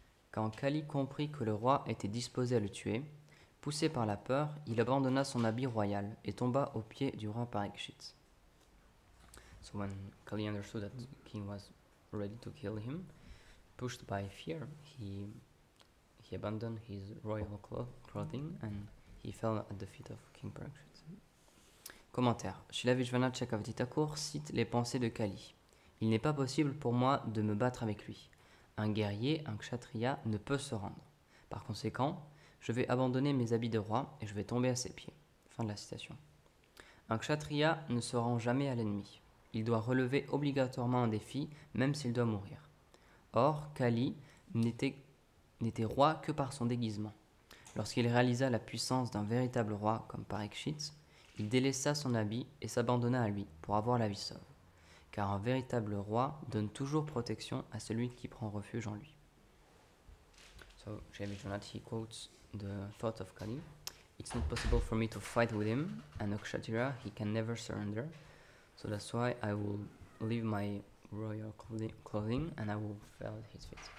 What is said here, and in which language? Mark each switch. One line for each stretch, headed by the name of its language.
French: Quand Kali comprit que le roi était disposé à le tuer, poussé par la peur, il abandonna son habit royal et tomba aux pieds du roi Parikshit.
English: So when Kali understood that the king was ready to kill him, pushed by fear, he abandoned his royal clothing and he fell at the feet of King Parikshit.
French: Commentaire. Srila Vishwanath Chakravarti Thakur cite les pensées de Kali. Il n'est pas possible pour moi de me battre avec lui. Un guerrier, un kshatriya, ne peut se rendre. Par conséquent, je vais abandonner mes habits de roi et je vais tomber à ses pieds. Fin de la citation. Un kshatriya ne se rend jamais à l'ennemi. Il doit relever obligatoirement un défi, même s'il doit mourir. Or, Kali n'était roi que par son déguisement. Lorsqu'il réalisa la puissance d'un véritable roi comme Parikshit, il délaissa son habit et s'abandonna à lui pour avoir la vie sauve. Car un véritable roi donne toujours protection à celui qui prend refuge en lui.
English: So Jai Vishwanath, he quotes the thought of Kali. It's not possible for me to fight with him, and a Kshatriya, he can never surrender. So that's why I will leave my royal clothing and I will fall at his feet.